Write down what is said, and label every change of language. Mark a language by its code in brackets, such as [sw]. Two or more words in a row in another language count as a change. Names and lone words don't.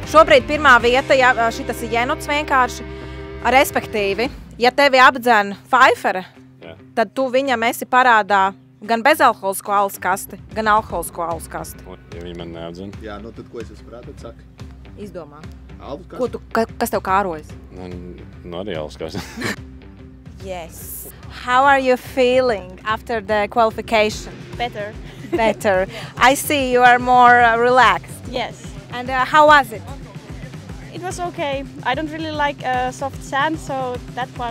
[lv] Šobrīd pirmā vieta, ja šitas ir jenots vienkārši, respektīvi, ja tevi apdzen Pfeifere, tad tu viņam esi parādā gan bezalkoholisko alus kasti, gan alkoholisko alus kasti. Ja viņi man neapdzen? Jā, nu tad ko es esmu parādā, saka? Izdomā. Alus kasti? Kas tev kārojas? Nu arī alus kasti. [en] Yes. How are you feeling after the qualification? Better. Better. I see you are more relaxed. Yes. And how was it? It was okay. I don't really like soft sand, so that part.